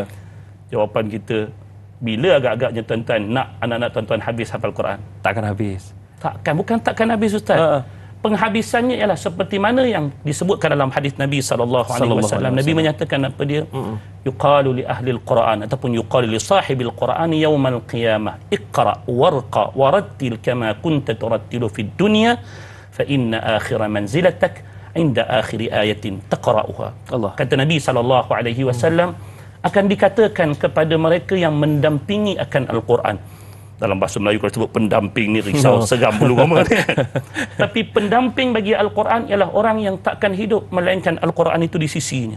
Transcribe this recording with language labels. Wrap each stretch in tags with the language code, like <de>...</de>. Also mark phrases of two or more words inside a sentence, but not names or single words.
<ms>Jawapan kita, bila agak-agaknya tuan-tuan nak anak-anak tuan-tuan habis hafal Quran? Takkan habis. Bukan takkan habis, Ustaz. Penghabisannya ialah seperti mana yang disebutkan dalam hadis Nabi</ms> <ar>صلى الله عليه وسلم.</ar> <ms>Nabi menyatakan apa dia?</ms> <ar>يقال لأهل القرآن</ar> <ms>ataupun</ms> <ar>يقال لصاحب القرآن يوم القيامة اقرأ وارق ورتل كما كنت ترتل في الدنيا فإن آخر منزلتك عند آخر آية تقرؤها.</ar> <ms>Kata Nabi</ms> <ar>صلى الله عليه وسلم,</ar> <ms>akan dikatakan kepada mereka yang mendampingi akan Al-Quran. Dalam bahasa Melayu kalau sebut pendamping ni risau seram bulu roma. Tapi pendamping bagi Al-Quran ialah orang yang takkan hidup melainkan Al-Quran itu di sisinya.</ms>